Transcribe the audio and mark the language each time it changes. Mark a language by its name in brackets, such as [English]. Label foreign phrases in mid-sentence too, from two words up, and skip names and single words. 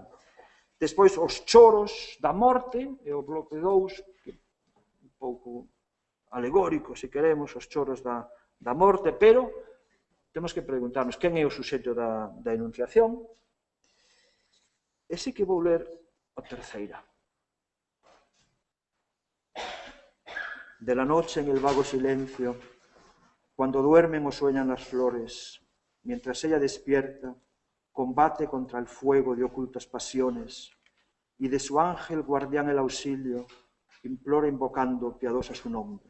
[Galician] Despois, os choros da morte, e o bloque 2, que un pouco alegórico, se queremos, os choros da morte, pero temos que preguntarnos quen é o suxeito da enunciación. E sí que vou ler a terceira. [Spanish] De la noche en el vago silencio, cuando duermen o sueñan las flores, mientras ella despierta, combate contra el fuego de ocultas pasiones, y de su ángel guardián el auxilio, implora invocando piadosa su nombre.